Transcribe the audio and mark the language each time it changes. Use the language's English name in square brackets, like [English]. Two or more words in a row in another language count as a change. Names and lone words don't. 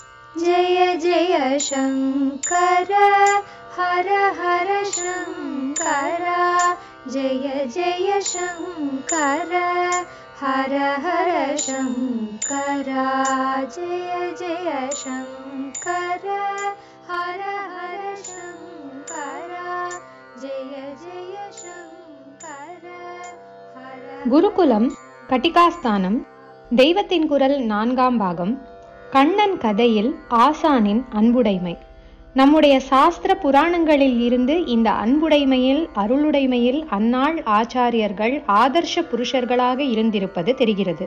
[Sanskrit] जय जय शङ्कर हर हर शङ्कर जय जय शङ्कर हर हर शङ्कर जय जय शङ्कर हर हर शङ्कर जय जय शङ्कर हर. [Tamil] குருகுலம் கட்டிகாஸ்தானம் தெய்வத்தின் குரல் 4ஆம் பாகம். கண்ணன் கதையில் ஆசானின் அன்புடைமை. நம்முடைய சாஸ்திர புராணங்களில் இருந்து இந்த அன்புடைமையில் அருளுடைமையில் அந்நாள் ஆச்சாரியர்கள் ஆதர்ஷ புருஷர்களாக இருந்திருப்பது தெரிகிறது.